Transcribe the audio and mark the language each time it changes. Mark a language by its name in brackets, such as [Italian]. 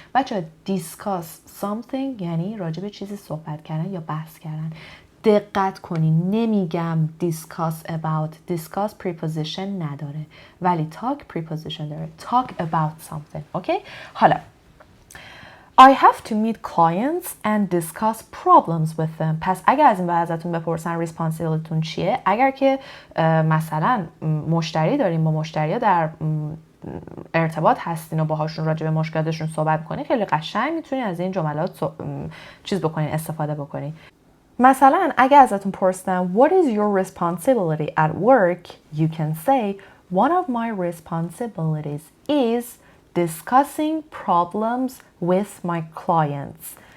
[Persian] بچه [English] discuss something [Persian] یعنی راجع به چیزی صحبت کردن یا بحث کردن. دقت کنین نمیگم discuss preposition نداره ولی talk preposition داره. [English] talk about something. [Persian] اوکی؟ حالا [English] I have to meet clients and discuss problems with them. [Persian] پس اگر از این بعد ازتون بپرسن responsibilityتون چیه، اگر که مثلا مشتری داریم با مشتری‌ها در ارتباط هستین و باهاشون راجع به مشکلاتشون صحبت کنین خیلی قشنگ میتونین از این جملات استفاده بکنین. مثلا اگر ازتون پرسن [English] What is your responsibility at work? You can say One of my responsibilities is discussing problems with my clients.